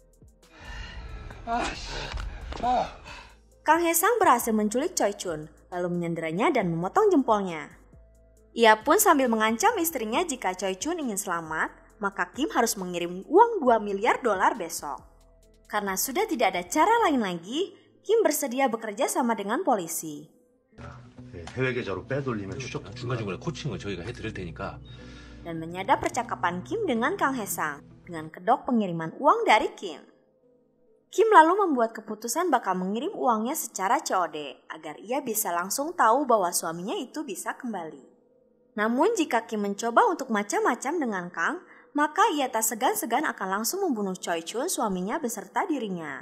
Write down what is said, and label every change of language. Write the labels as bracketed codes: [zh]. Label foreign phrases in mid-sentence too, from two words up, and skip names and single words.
[id] Kang Hae-sang berhasil menculik Choi Chun, lalu menyenderanya dan memotong jempolnya. Ia pun sambil mengancam istrinya jika Choi Chun ingin selamat, maka Kim harus mengirim uang $2 miliar besok. Karena sudah tidak ada cara lain lagi, Kim bersedia bekerja sama dengan polisi. [ko] 해외 계좌로 빼돌리면 추적 중간중간에 코칭을 저희가 해드릴 테니까. [id] Dan menyadap percakapan Kim dengan Kang Hae-sang dengan kedok pengiriman uang dari Kim. Kim lalu membuat keputusan bakal mengirim uangnya secara COD agar ia bisa langsung tahu bahwa suaminya itu bisa kembali. Namun jika Kim mencoba untuk macam-macam dengan Kang, maka ia tak segan-segan akan langsung membunuh Choi Chun suaminya beserta dirinya.